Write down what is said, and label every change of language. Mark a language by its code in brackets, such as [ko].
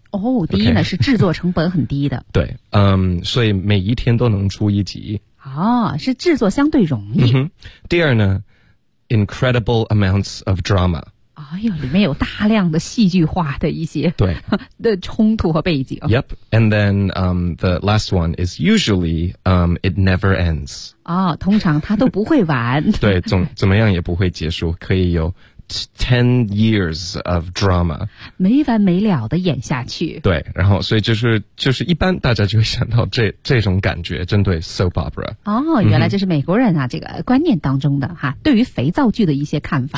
[zh] 哦、oh, 第一呢、 okay. 是制作成本很低的对所以每一天都能出一集哦、oh, 是制作相对容易、 [en] mm-hmm. [zh] 第二呢 [en] incredible amounts of drama [zh] 哎呦里面有大量的戏剧化的一些对的冲突和背景 [en] yep and then the last one is usually it never ends [zh] 哦、oh, 通常它都不会完对怎么样也不会结束，可以有 [en] 10 years of drama [zh] 没完没了的演下去，对，然后所以就是一般大家就会想到这种感觉针对 soap opera 哦，原来这是美国人啊、嗯、这个观念当中的哈，对于肥皂剧的一些看法，